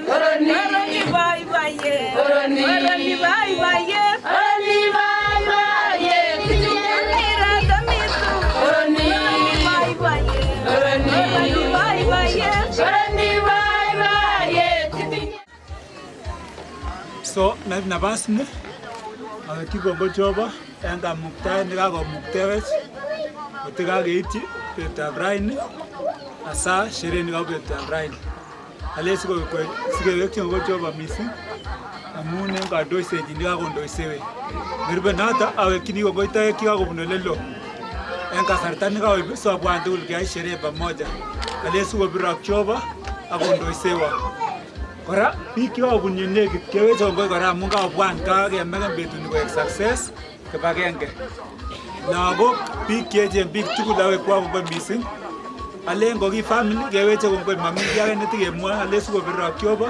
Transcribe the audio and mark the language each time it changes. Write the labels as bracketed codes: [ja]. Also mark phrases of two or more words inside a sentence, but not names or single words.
[kln] Orani [en] bye bye. [kln] Orani [en] bye bye. [kln] Orani [en] bye bye. [kln] Kidinye iradamitu. Orani [en] bye bye. [kln] Orani [en] bye bye. [kln] Orani [en] bye bye. [kln] Kidinye. So nafasi ni kigongo chobo en kamuktaet nekakomuktewech kotikakeityi betutab raini asa sherehe nebo betutab raini. Ale sikewekyi Gongo Jehova missing amun en kandoisenyin nekakondoisewech. Nerube noto awekyini kongoi toek chekakobun olelo en kasarta nekakoib sobwan tugul keyai [sw] sherehe pamoja. [kln] Ale sikobirok Jehova akondoisewok. Kora biik chekakobun yenekit keweche kongoi kora amun kakobwan kakemeken betuni koek success kibagenge. Lagok, biik cheechen, biik tugul awekwa kongoi missing. Alen koki family keweche kongoi mami kiy age netikemwoe ale sikobirok Jehova.